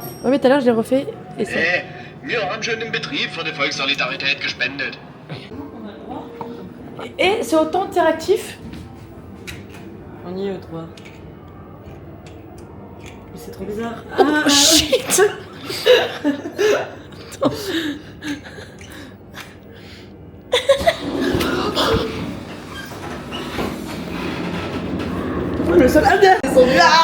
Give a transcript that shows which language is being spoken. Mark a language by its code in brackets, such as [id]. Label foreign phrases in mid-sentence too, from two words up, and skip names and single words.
[fr] mais tout à l'heure, je l'ai refait. Et c'est... [de] Wir haben schon im Betrieb für die Volkssolidarität gespendet. [fr] Et c'est autant interactif. On y est, toi. Mais c'est trop bizarre. [en] Oh shit. [fr] Le sol a bien descendu.